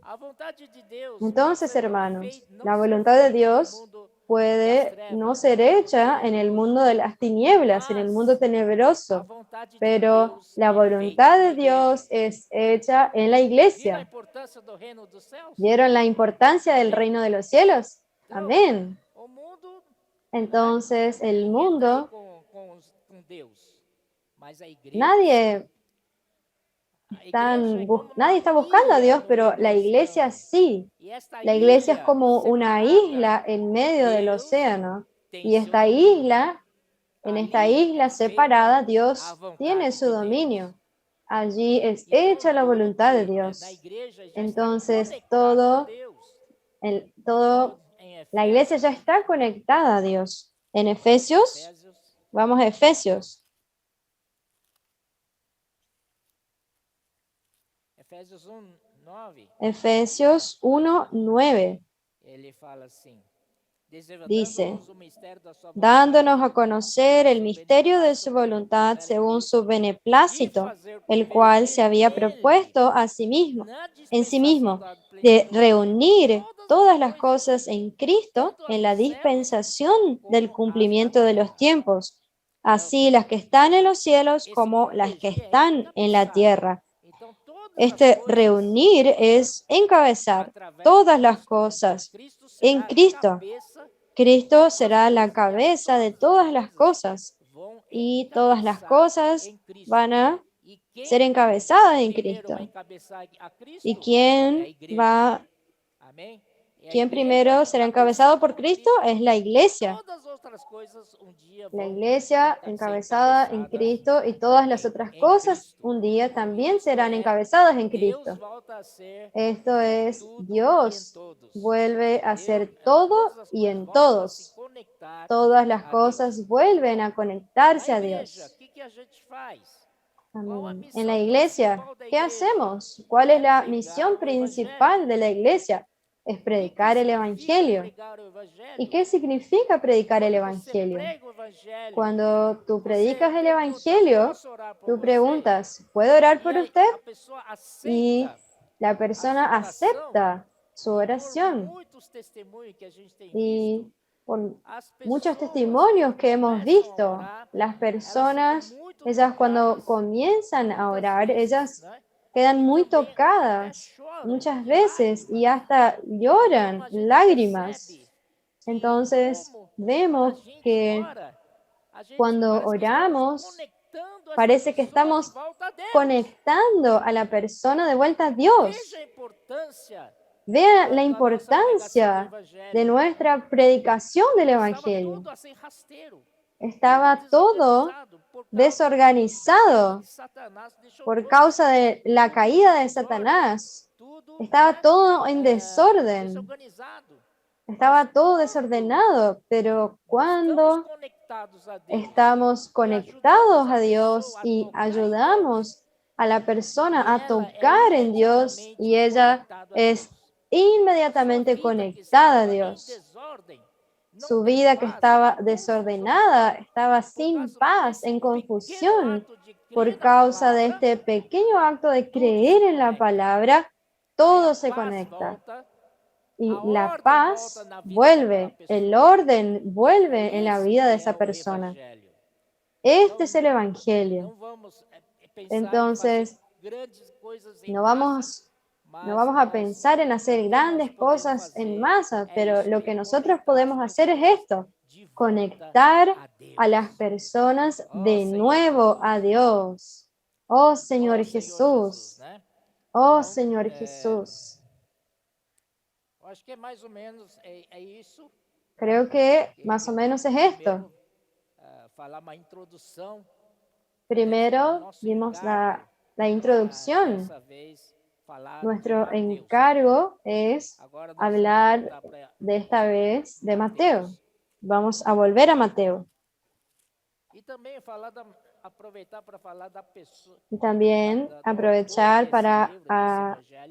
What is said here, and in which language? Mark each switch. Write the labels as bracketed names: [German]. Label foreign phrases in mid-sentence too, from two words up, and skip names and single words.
[Spanish] Entonces, hermanos, la voluntad de Dios puede no ser hecha en el mundo de las tinieblas, en el mundo tenebroso, pero la voluntad de Dios es hecha en la iglesia. ¿Vieron la importancia del reino de los cielos? Amén. Entonces el [Portuguese] Ninguém está aí [Spanish] mundo, [Portuguese] com Deus, mas a igreja [Spanish] nadie, [Portuguese] A igreja é como uma [Spanish] nadie está buscando a [Portuguese] ilha [Spanish] Dios, [Portuguese] no [Spanish] pero [Portuguese] meio do [Spanish] la iglesia [Portuguese] oceano. [Spanish] sí. [Portuguese] E esta [Spanish] La iglesia es [Portuguese] ilha [Spanish] como una [Portuguese] separada, [Spanish] isla en medio del [Portuguese] Deus [Spanish] océano. [Portuguese] tem [Spanish] Y [Portuguese] seu [Spanish] esta [Portuguese] domínio. [Spanish] isla, en esta [Portuguese] Ali [Spanish] isla [Portuguese] é feita [Spanish] separada, [Portuguese] a [Spanish] Dios tiene [Portuguese] vontade [Spanish] su [Portuguese] de Deus. [Spanish] dominio. Allí es [Portuguese] Então, [Spanish] hecha la [Portuguese] tudo [Spanish] voluntad de [Portuguese] na [Spanish] Dios. [Portuguese] igreja já está [Spanish] Entonces, [Portuguese] conectado a Deus. [Spanish] todo, [Portuguese] Em [Spanish] la iglesia ya está conectada a Dios. En Efesios, vamos a Efesios. [Portuguese] Efésios 1:9, [Spanish] Efesios 1:9 [Portuguese] ele fala assim: [Spanish] dice, [Portuguese] desvendando-nos o mistério da sua [Spanish] dándonos a [Portuguese] vontade, [Spanish] conocer el [Portuguese] seu [Spanish] misterio de su [Portuguese] beneplácito [Spanish] voluntad [Portuguese] perfeito [Spanish] según [Portuguese] nele, [Spanish] su [Portuguese] de [Spanish] beneplácito, [Portuguese] fazer [Spanish] el cual se [Portuguese] convergir [Spanish] había [Portuguese] nele, [Spanish] propuesto a sí mismo, [Portuguese] na [Spanish] en sí [Portuguese] dispensação [Spanish] mismo, [Portuguese] da [Spanish] de [Portuguese] plenitude, [Spanish] reunir todas [Portuguese] todas as [Spanish] las cosas [Portuguese] coisas, [Spanish] en Cristo [Portuguese] tanto as [Spanish] en [Portuguese] do [Spanish] la [Portuguese] céu [Spanish] dispensación del [Portuguese] como as da [Spanish] cumplimiento de los [Portuguese] terra. [Spanish] tiempos, así las que están en los cielos [Portuguese] Esse [Spanish] como las que [Portuguese] convergir é [Spanish] están en la [Portuguese] encabeçar. [Spanish] tierra. [Portuguese] Então, todas as [Spanish] Este [Portuguese] coisas, [Spanish] reunir es encabezar [Portuguese] através de [Spanish] todas las [Portuguese] Cristo, [Spanish] cosas [Portuguese] Cristo [Spanish] en [Portuguese] será a [Spanish] Cristo. [Portuguese] cabeça de [Spanish] Cristo [Portuguese] todas as [Spanish] será la [Portuguese] coisas, e [Spanish] cabeza de [Portuguese] todas as [Spanish] todas las [Portuguese] coisas [Spanish] cosas [Portuguese] vão [Spanish] y todas las [Portuguese] encabeçar [Spanish] cosas [Portuguese] em Cristo. [Spanish] van a [Portuguese] E [Spanish] ser [Portuguese] quem [Spanish] encabezadas en [Portuguese] primeiro vai [Spanish] Cristo. [Portuguese] encabeçar a [Spanish] ¿Y [Portuguese] Cristo é a [Spanish] quién [Portuguese] igreja. Amém? É a [Spanish] quién [Portuguese] igreja [Spanish] primero será encabezado [Portuguese] encabeçada [Spanish] por [Portuguese] por [Spanish] Cristo? [Portuguese] Cristo. [Spanish] Es la iglesia. [Portuguese] Todas as outras coisas um dia [Spanish] La [Portuguese] vão [Spanish] iglesia [Portuguese] ser [Spanish] encabezada en [Portuguese] encabeçadas [Spanish] Cristo y todas las [Portuguese] também [Spanish] otras [Portuguese] em [Spanish] cosas [Portuguese] Cristo. [Spanish] un día también [Portuguese] Isto [Spanish] serán [Portuguese] é, [Spanish] encabezadas en [Portuguese] Deus [Spanish] Cristo. [Portuguese] volta a ser [Spanish] Esto es [Portuguese] tudo e em [Spanish] Dios [Portuguese] todos. [Spanish] vuelve a [Portuguese] Deus, [Spanish] ser todo [Portuguese] todas as [Spanish] y [Portuguese] coisas [Spanish] en [Portuguese] voltam a se [Spanish] todos. [Portuguese] conectar [Spanish] Todas las [Portuguese] a Deus. [Spanish] cosas vuelven a [Portuguese] Na [Spanish] conectarse a [Portuguese] igreja, o [Spanish] Dios. [Portuguese] que a gente faz? Qual a [Spanish] Amén. En la [Portuguese] missão [Spanish] iglesia, [Portuguese] principal da [Spanish] ¿qué [Portuguese] igreja? [Spanish] hacemos? ¿Cuál es [Portuguese] É [Spanish] la [Portuguese] pregar [Spanish] misión [Portuguese] o evangelho. [Spanish] principal de la iglesia? Es [Portuguese] O que [Spanish] predicar el [Portuguese] significa [Spanish] evangelio. [Portuguese] pregar o [Spanish] ¿Y [Portuguese] evangelho? [Spanish] qué significa predicar el [Portuguese] Quando você [Spanish] evangelio? [Portuguese] prega o evangelho, [Spanish] Cuando tú [Portuguese] você [Spanish] predicas el [Portuguese] pergunta: [Spanish] evangelio, [Portuguese] posso orar por [Spanish] tú [Portuguese] você? [Spanish] preguntas, ¿puedo orar [Portuguese] E [Spanish] por usted? [Portuguese] a pessoa [Spanish] Y [Portuguese] aceita [Spanish] la [Portuguese] a [Spanish] persona [Portuguese] sua oração. [Spanish] acepta su [Portuguese] E por [Spanish] oración. [Portuguese] muitos testemunhos que a gente tem [Spanish] Y [Portuguese] visto, [Spanish] por [Portuguese] as [Spanish] muchos [Portuguese] pessoas, [Spanish] testimonios [Portuguese] quando [Spanish] que hemos [Portuguese] começam a [Spanish] visto, [Portuguese] orar, [Spanish] las [Portuguese] elas ficam [Spanish] personas, [Portuguese] muito [Spanish] ellas cuando [Portuguese] tocadas, [Spanish] comienzan a [Portuguese] muitas [Spanish] orar, [Portuguese] vezes, [Spanish] ellas [Portuguese] né? [Spanish] quedan [Portuguese] E [Spanish] muy [Portuguese] também até [Spanish] tocadas [Portuguese] choram [Spanish] muchas [Portuguese] de [Spanish] veces y [Portuguese] lágrimas. [Spanish] hasta [Portuguese] Então [Spanish] lloran [Portuguese] a gente [Spanish] lágrimas. [Portuguese] percebe que [Spanish] Entonces [Portuguese] como quando a [Spanish] vemos [Portuguese] gente [Spanish] que [Portuguese] ora, a gente [Spanish] cuando [Portuguese] parece que estamos [Spanish] oramos, [Portuguese] conectando essa [Spanish] parece que [Portuguese] pessoa de [Spanish] estamos [Portuguese] volta a Deus. [Spanish] conectando a la persona de vuelta a [Portuguese] Veja [Spanish] Dios. [Portuguese] a importância [Spanish] Vea la [Portuguese] da nossa pregação do [Spanish] importancia de [Portuguese] evangelho. [Spanish] nuestra predicación del [Portuguese] Estava [Spanish] Evangelio. [Portuguese] tudo assim rasteiro, tudo [Spanish] Estaba todo [Portuguese] desorganizado por causa da queda [Spanish] desorganizado [Portuguese] que Satanás deixou [Spanish] por [Portuguese] tudo, [Spanish] causa de la [Portuguese] tudo em [Spanish] caída de [Portuguese] desordem, [Spanish] Satanás. [Portuguese] tudo, [Spanish] Estaba todo en desorden. [Portuguese] desorganizado. Mas [Spanish] Estaba todo [Portuguese] quando [Spanish] desordenado, pero [Portuguese] estamos [Spanish] cuando [Portuguese] conectados a Deus [Spanish] estamos [Portuguese] e ajudamos [Spanish] conectados [Portuguese] a [Spanish] a Dios [Portuguese] pessoa a [Spanish] y [Portuguese] tocar em Deus, [Spanish] ayudamos a la persona [Portuguese] e [Spanish] a [Portuguese] ela é [Spanish] tocar en Dios [Portuguese] imediatamente [Spanish] y ella [Portuguese] conectada a [Spanish] es [Portuguese] Deus. Sua [Spanish] inmediatamente [Portuguese] vida que [Spanish] conectada a [Portuguese] estava em [Spanish] Dios. [Portuguese] desordem, não [Spanish] Su [Portuguese] tem [Spanish] vida que [Portuguese] paz, em [Spanish] estaba [Portuguese] confusão, [Spanish] desordenada, estaba [Portuguese] por [Spanish] sin [Portuguese] causa [Spanish] paz, [Portuguese] desse [Spanish] en [Portuguese] pequeno [Spanish] confusión, [Portuguese] ato de crer [Spanish] por [Portuguese] na [Spanish] causa de [Portuguese] palavra, [Spanish] este pequeño acto de [Portuguese] tudo se [Spanish] creer en la [Portuguese] conecta. [Spanish] palabra, [Portuguese] Aí a [Spanish] todo se [Portuguese] paz [Spanish] conecta. [Portuguese] volta, [Spanish] Y [Portuguese] a [Spanish] la [Portuguese] ordem volta [Spanish] paz [Portuguese] na vida daquela [Spanish] vuelve, el [Portuguese] pessoa. [Spanish] orden [Portuguese] É [Spanish] vuelve en la [Portuguese] esse [Spanish] vida de [Portuguese] que é [Spanish] esa [Portuguese] o [Spanish] persona. [Portuguese] evangelho. [Spanish] Este [Portuguese] Então [Spanish] es el Evangelio. [Portuguese] não vamos pensar em fazer [Spanish] Entonces, [Portuguese] grandes coisas em [Spanish] no [Portuguese] massa, [Spanish] vamos, no [Portuguese] mas [Spanish] vamos a pensar en hacer [Portuguese] o que nós [Spanish] grandes [Portuguese] podemos [Spanish] cosas en [Portuguese] fazer [Spanish] masa, [Portuguese] é [Spanish] pero [Portuguese] isto [Spanish] lo que [Portuguese] aí, [Spanish] nosotros [Portuguese] conectar as [Spanish] podemos hacer es [Portuguese] pessoas [Spanish] esto: [Portuguese] de volta [Spanish] conectar [Portuguese] a [Spanish] a las [Portuguese] Deus. [Spanish] personas [Portuguese] Ó [Spanish] de [Portuguese] Senhor [Spanish] nuevo a [Portuguese] Jesus, [Spanish] Dios. Oh Señor [Portuguese] ó Senhor Jesus, [Spanish] Jesús, [Portuguese] né? [Spanish] oh [Portuguese] Então, [Spanish] Señor Jesús. [Portuguese] eu acho que é mais ou menos isso [Spanish] Creo que [Portuguese] que [Spanish] más o [Portuguese] eu [Spanish] menos es esto. [Portuguese] primeiro falar uma introdução. Este é o [Spanish] Primero [Portuguese] nosso [Spanish] vimos [Portuguese] encargo [Spanish] la [Portuguese] para [Spanish] introducción. [Portuguese] dessa vez falar de [Spanish] Nuestro [Portuguese] Mateus. [Spanish] encargo es [Portuguese] Agora nós vamos [Spanish] hablar [Portuguese] voltar para [Spanish] de esta vez de Mateo. [Portuguese] Mateus. [Spanish] Vamos a volver a Mateo. [Portuguese] E também aproveitar para falar da pessoa, [Spanish] Y también [Portuguese] do autor [Spanish] aprovechar [Portuguese] desse [Spanish] para [Portuguese] livro, desse evangelho,